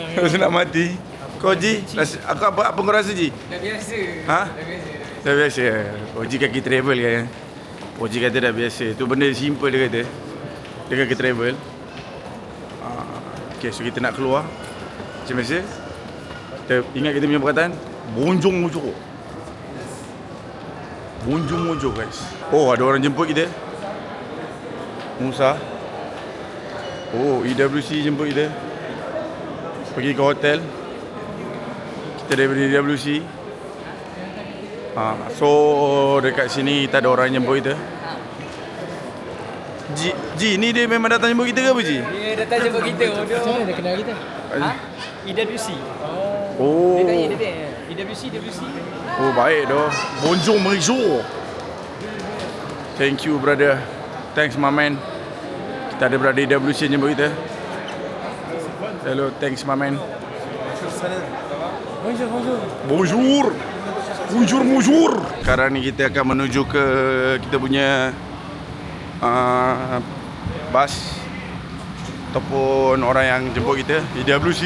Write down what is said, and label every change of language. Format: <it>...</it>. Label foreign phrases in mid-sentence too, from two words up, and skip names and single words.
<ms>Rasa nak mati. Kau Ji, apa kau rasa Ji? Dah biasa. Ha? Dah biasa. Dah biasa. Oji kaki travel kan. Oji kata dah biasa. Tu benda simple dia kata. Dia kaki travel. Okay, so kita nak keluar. Macam biasa. Kita ingat kita punya perkataan.</ms> <fr>Bonjour mojo. Bonjour mojo guys.</fr> <ms>Oh, ada orang jemput kita. Musa. Oh, EWC jemput kita. Pergi ke hotel. Kita daripada EWC. So dekat sini kita ada orang jemput kita. Ji, ni dia memang datang jemput kita ke apa Ji? Dia datang jemput kita. Macam mana dia kenal kita? EWC. Oh. Dia tanya dia. EWC. Oh, baik doh.</ms> <fr>Bonjour monsieur.</fr> <en>Thank you brother. Thanks my man.</en> <ms>Kita ada brother EWC jemput kita.</ms> <en>Hello, thanks my man. Bonjour.</en> <ms>Sekarang ni kita akan menuju ke kita punya bas ataupun orang yang jemput kita EWC.</ms>